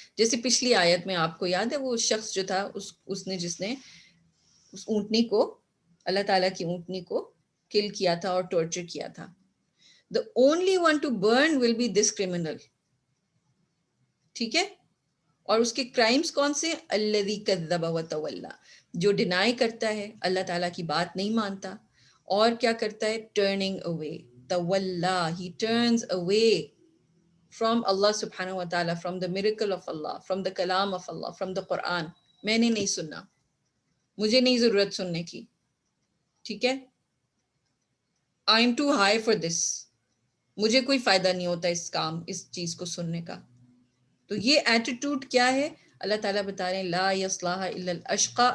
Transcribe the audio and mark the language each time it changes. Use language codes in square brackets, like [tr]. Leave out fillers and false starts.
[ur] جیسے پچھلی آیت میں آپ کو یاد ہے وہ شخص جو تھا جس نے اس اونٹنی کو، اللہ تعالیٰ کی اونٹنی کو کل کیا تھا اور ٹارچر کیا تھا. [en] The only one to burn will be this criminal. [ur] ٹھیک ہے. اور اس کے کرائمز کون سے؟ [ar] الذی کذب وتولی، [ur] جو ڈینائی کرتا ہے، اللہ تعالیٰ کی بات نہیں مانتا، اور کیا کرتا ہے؟ [en] Turning away. [ar] تولا، [en] he turns away from Allah subhanahu wa ta'ala, from the miracle of Allah, from the kalam of Allah, from the Quran. [ur] میں نے نہیں سننا، مجھے نہیں ضرورت سننے کی. ٹھیک ہے. [en] I'm too high for this، [ur] مجھے کوئی فائدہ نہیں ہوتا اس چیز کو سننے کا. تو یہ ایٹیٹیوڈ کیا ہے؟ اللہ تعالیٰ بتا رہے ہیں [ar] لا یصلاھا الا الاشقى.